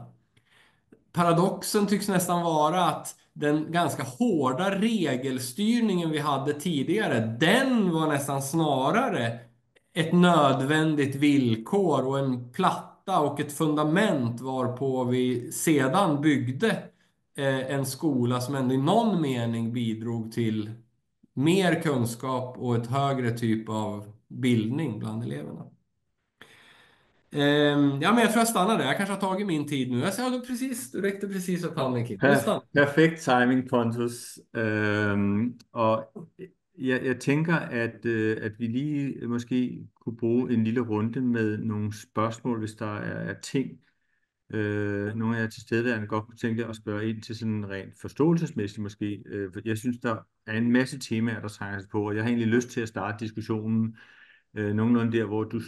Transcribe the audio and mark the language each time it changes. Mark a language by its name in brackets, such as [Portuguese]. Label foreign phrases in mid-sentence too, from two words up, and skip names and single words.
[Swedish] Paradoxen tycks nästan vara att den ganska hårda regelstyrningen vi hade tidigare, den var nästan snarare ett nödvändigt villkor och en platta och ett fundament varpå vi sedan byggde en skola som ändå i någon mening bidrog till mer kunskap och ett högre typ av bildning bland eleverna. Ja, men jag tror jag stannar där. Jag kanske har tagit min tid nu. Jag sa ja, precis, du räckte precis upp handen, Kim. Perfekt timing, Pontus. [Danish] Og jeg tænker, at vi lige måske kunne bruge en lille runde med nogle spørgsmål, hvis der er ting, nogle af jer tilstedeværende godt kunne tænke jer at spørge ind til sådan rent forståelsesmæssigt måske. For jeg synes, der er en masse temaer, der trænger sig på, og jeg har egentlig lyst til at starte diskussionen nogenlunde der, hvor du